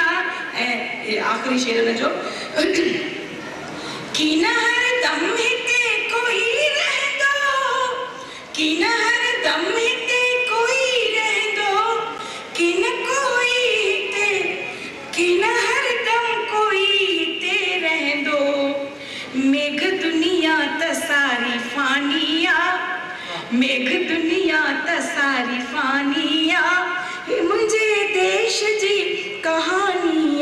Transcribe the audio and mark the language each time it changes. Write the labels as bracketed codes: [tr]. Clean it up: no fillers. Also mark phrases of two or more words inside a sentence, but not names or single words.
[sd] ऐं आख़िरी शेर जो की न हर दम हिते कोई रहंदो, की न हर दम हिते कोई रहंदो, की न कोई हिते, की न हर दम कोई हिते रहंदो। मेघ दुनिया त सारी फानिया, मेघ दुनिया त सारी फानिया, मुंहिंजे देश जी कहानी।